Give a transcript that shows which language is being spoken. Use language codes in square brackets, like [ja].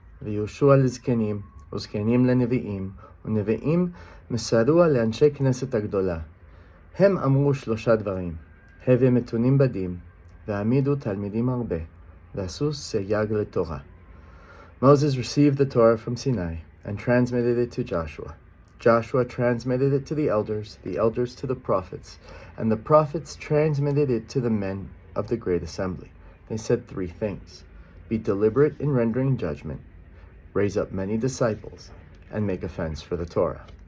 [he] V'Yehoshua lizkenim, u'zkenim lenevi'im, u'nevi'im מסרוה לאנשי כנסת הגדולה. הם אמרו 3 דברים, הווה מתונים בדים, והעמידו תלמידים הרבה, ועשו סייג לתורה. [en] Moses received the Torah from Sinai and transmitted it to Joshua. Joshua transmitted it to the elders to the prophets, and the prophets transmitted it to the men of the great assembly. They said 3 things: be deliberate in rendering judgment, raise up many disciples, and make a fence for the Torah.